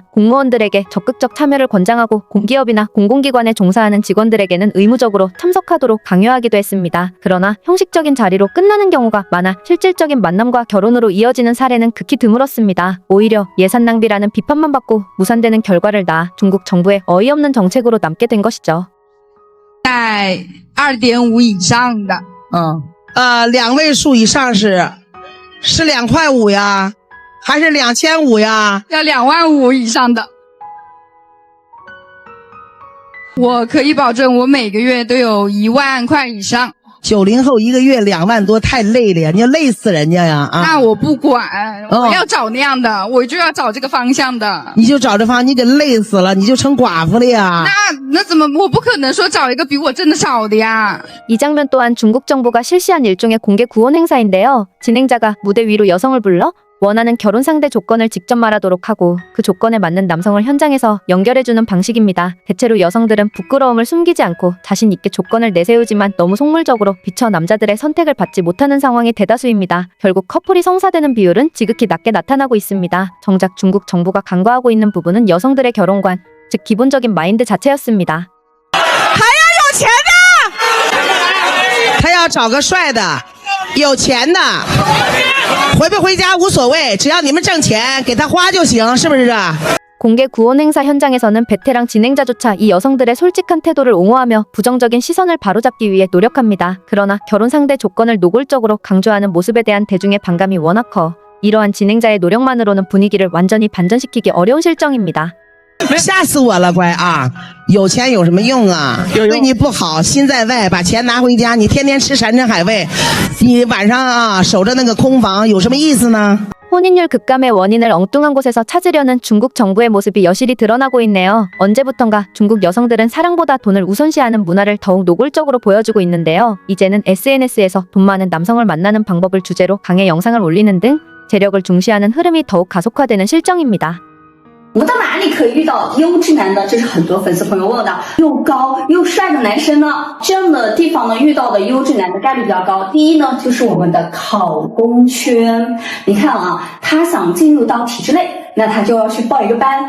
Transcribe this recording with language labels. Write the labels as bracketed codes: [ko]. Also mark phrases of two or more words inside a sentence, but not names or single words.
[ko] 공무원들에게 적극적 참여를 권장하고 공기업이나 공공기관에 종사하는 직원들에게는 의무적으로 참석하도록 강요하기도 했습니다. 그러나 형식적인 자리로 끝나는 경우가 많아 실질적인 만남과 결혼으로 이어지는 사례는 극히 드물었습니다. 오히려 예산 낭비라는 비판만 받고 무산되는 결과를 낳아 중국 정부의 어이없는 정책으로 남게 된 것이죠. [zh] 在2.5以上的， 2位数以上是2块5呀，还是2500呀？要2万5以上的。我可以保证，我每个月都有1万块以上。 90后一个月2万多，太累了呀！你要累死人家呀！啊，那我不管，我要找那样的，我就要找这个方向的。你就找这方，你给累死了，你就成寡妇了呀！那怎么？我不可能说找一个比我挣得少的呀。 [ko] 이 장면 또한 중국 정부가 실시한 일종의 공개 구혼 행사인데요. 진행자가 무대 위로 여성을 불러 원하는 결혼 상대 조건을 직접 말하도록 하고 그 조건에 맞는 남성을 현장에서 연결해주는 방식입니다. 대체로 여성들은 부끄러움을 숨기지 않고 자신 있게 조건을 내세우지만 너무 속물적으로 비춰 남자들의 선택을 받지 못하는 상황이 대다수입니다. 결국 커플이 성사되는 비율은 지극히 낮게 나타나고 있습니다. 정작 중국 정부가 간과하고 있는 부분은 여성들의 결혼관, 즉 기본적인 마인드 자체였습니다. [zh] 他要找个帅的，有钱的，回不回家无所谓，只要你们挣钱给他花就行，是不是？ [ko] 공개 구혼 행사 현장에서는 베테랑 진행자조차 이 여성들의 솔직한 태도를 옹호하며 부정적인 시선을 바로잡기 위해 노력합니다. 그러나 결혼 상대 조건을 노골적으로 강조하는 모습에 대한 대중의 반감이 워낙 커 이러한 진행자의 노력만으로는 분위기를 완전히 반전시키기 어려운 실정입니다. [zh] 吓死我了，乖啊！有钱有什么用啊？对你不好，心在外，把钱拿回家，你天天吃山珍海味，你晚上啊守着那个空房，有什么意思呢？ [ko] 혼인율 급감의 원인을 엉뚱한 곳에서 찾으려는 중국 정부의 모습이 여실히 드러나고 있네요. 언제부턴가 중국 여성들은 사랑보다 돈을 우선시하는 문화를 더욱 노골적으로 보여주고 있는데요. 이제는 SNS에서 돈 많은 남성을 만나는 방법을 주제로 강의 영상을 올리는 등 재력을 중시하는 흐름이 더욱 가속화되는 실정입니다. [zh] 我到哪里可以遇到优质男的？这是很多粉丝朋友问的，又高又帅的男生呢？这样的地方呢，遇到的优质男的概率比较高。第一呢，就是我们的考公圈。你看啊，他想进入到体制内，那他就要去报一个班。